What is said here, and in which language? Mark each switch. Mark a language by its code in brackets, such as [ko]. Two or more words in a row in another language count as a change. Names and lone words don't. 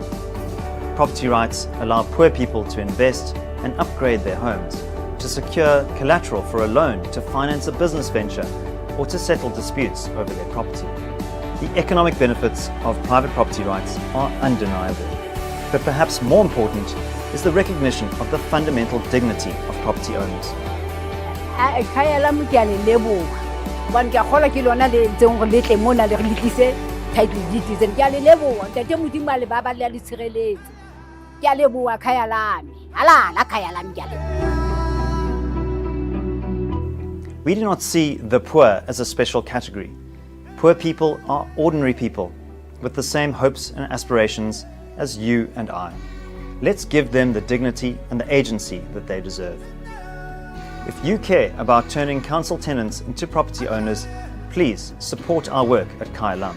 [en] Property rights allow poor people to invest and upgrade their homes, to secure collateral for a loan to finance a business venture, or to settle disputes over their property. The economic benefits of private property rights are undeniable. But perhaps more important is the recognition of the fundamental dignity of property owners. [st] Khaya Lam ke a le leboha. Hobane ke a kgolwa ke lona le entseng gore le tle mona le re letlise [en] title deed [st] tsena. Ke a le leboha, ntate Modimo a le baba le a le tshireletse. Ke a leboha Khaya Lam. Halala Khaya Lam ke a leboha. [en] We do not see the poor as a special category. Poor people are ordinary people with the same hopes and aspirations as you and I. Let's give them the dignity and the agency that they deserve. If you care about turning council tenants into property owners, please support our work at Khaya Lam.